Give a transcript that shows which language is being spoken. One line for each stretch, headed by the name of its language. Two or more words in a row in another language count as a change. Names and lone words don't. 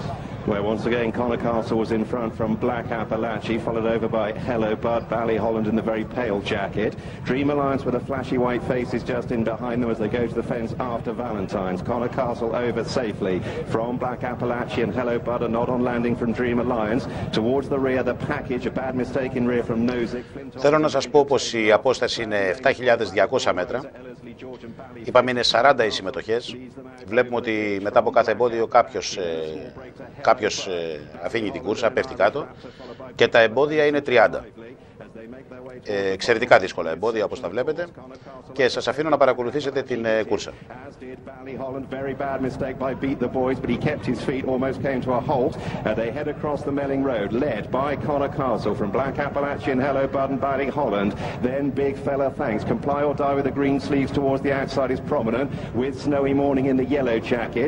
English: Where once again Connor Castle was in front from Black Appalachia, followed over by Hello Bud, Ballyholland in the very pale jacket. Dream Alliance with the flashy white faces just in behind them as they go to the fence after Valentine's. Connor Castle over safely from Black Appalachia and Hello Bud, a nod on landing from Dream Alliance. Towards the rear, the package, a bad mistake in rear from Nozick.
Greek: Θέλω να σας πω πως η απόσταση είναι 7.200 μέτρα. Είπαμε είναι 40 οι συμμετοχές. Βλέπουμε ότι μετά από κάθε εμπόδιο κάποιος αφήνει την κούρσα, πέφτει κάτω και τα εμπόδια είναι 30. Εξαιρετικά δύσκολα εμπόδια όπως τα βλέπετε και σας αφήνω να παρακολουθήσετε την κούρσα.
English: Very bad mistake by Beat the Boys, but he kept his feet, almost came to a halt. They head across the Melling Road, led by Connor Castle from Black Appalachia and Hello Bud and Ballyholland. Then Big Fella Thanks. Comply or Die with the green sleeves towards the outside is prominent, with Snowy Morning in the yellow jacket.